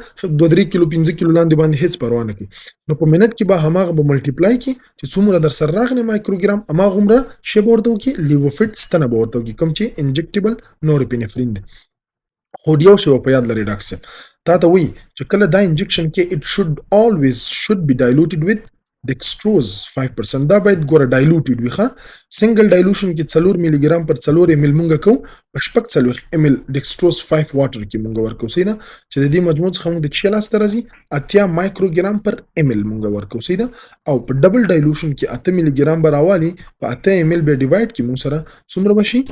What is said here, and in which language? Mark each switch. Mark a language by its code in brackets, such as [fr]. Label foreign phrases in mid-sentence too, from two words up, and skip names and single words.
[ps] 2-3 کیلو 5 کیلو لاندې باندې هیڅ پروا نه کوي. نو په منټ کې به هماغه به ملټیپلای کړي چې څومره در سره راغلی مایکروګرام هماغومره شی به ورته وکړي لیووفیټ ستنه به ورته وکړي کوم چې انجکټیبل نورپینفرین دی. خو یو شی په یاد لرئ ډاکټر صاحب تا ته وایي چې کله دا انجکشن کې [en] it should be diluted with dextrose 5%. [ps] دا باید ګوره ډایلوټډ وي ښه. سنګل ډایلوشن کې 4 ملي ګرام پر 4 ml مونږ کوو، په 40 ml [en] dextrose 5 water [ps] کې مونږ ورکوو، صحیح ده. چې د دې مجموع څخه مونږ د چې لاسته راځي 80 مایکروګرام پر ml مونږ ورکوو، صحیح ده. او په ډبل ډایلوشن کې 8 ملي ګرام به راوالي، په 8 ml به ډیوایډ کې مونږ سره څومره به شي؟